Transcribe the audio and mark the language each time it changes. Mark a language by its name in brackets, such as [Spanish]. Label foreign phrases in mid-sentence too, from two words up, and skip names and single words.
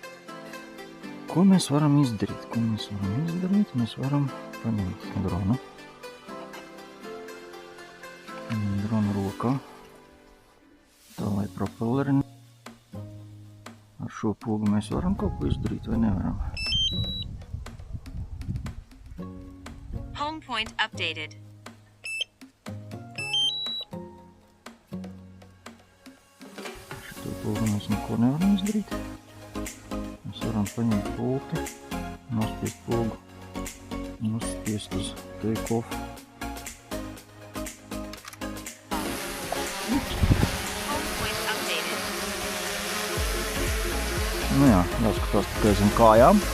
[Latvian] Ko mēs varam izdarīt? Mēs varam paņemt dronu. Dronu rokā. Tā, lai propelleri. Ar šo pogu mēs varam kaut ko izdarīt vai nevaram? [English] Home point updated. [Latvian] Šito pogu mēs neko nevaram izdarīt. Mēs varam paņemt pulti, nospiest pogu, nospiest uz [English] take off. [Latvian] Jā, jāskatās tikai zem kājām.